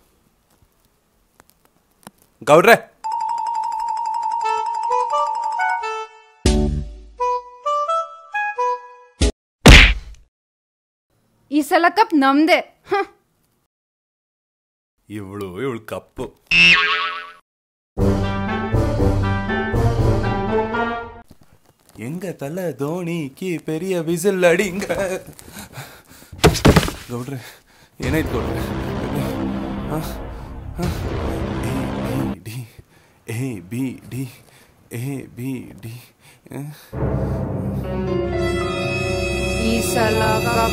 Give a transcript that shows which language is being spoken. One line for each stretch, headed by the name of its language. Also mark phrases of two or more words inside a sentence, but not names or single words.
Kannada: ಗೌಡ್ರೆ, ಈ ಸಲ ಕಪ್ ನಮ್ದೆ. ಇವಳು ಕಪ್ಪು.
Tamil: எங்க தலை தோனிக்கு பெரிய விசில் அடிங்க.
Kannada: ಗೌಡ್ರೆ ಏನಾಯ್ತು ಗೌಡ್ರೆ? ಎ ಬಿ ಡಿ ಈ ಸಲ ಕಪ್